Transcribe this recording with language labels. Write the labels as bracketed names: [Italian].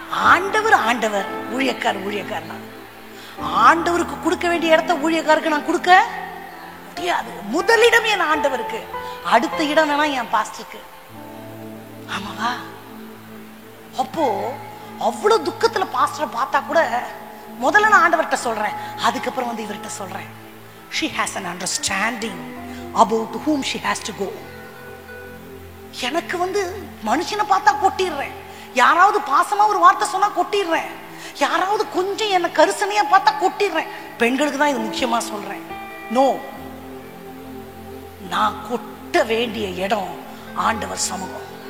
[Tamil] ஆண்டவர் ஊழியக்காரன் தான். ஆண்டவருக்கு கொடுக்க வேண்டிய இடத்த ஊழியக்காருக்கு நான் கொடுக்க முடியாது. முதலிடம் என் ஆண்டவருக்கு, அடுத்த இடம் வேணா என் பாஸ்டருக்கு. ஆமாவா? அப்போ அவ்வளவு துக்கத்துல பாஸ்டரை பார்த்தா கூட முதல்ல நான் ஆண்டவர்கிட்ட சொல்றேன், அதுக்கப்புறம் இவர்கிட்ட சொல்றேன். [English] She has an understanding about whom she has to go. [Tamil] எனக்கு மனுஷனை பார்த்தா கொட்டிடுறேன். யாராவது பாசமா ஒரு வார்த்தை சொன்னா கொட்டிடுறேன். யாராவது கொஞ்சம் என்ன கரிசனையா பார்த்தா கொட்டிடுறேன். பெண்களுக்கு தான் இது முக்கியமா சொல்றேன். நோ, நான் கொட்ட வேண்டிய இடம் ஆண்டவர் சமூகம்.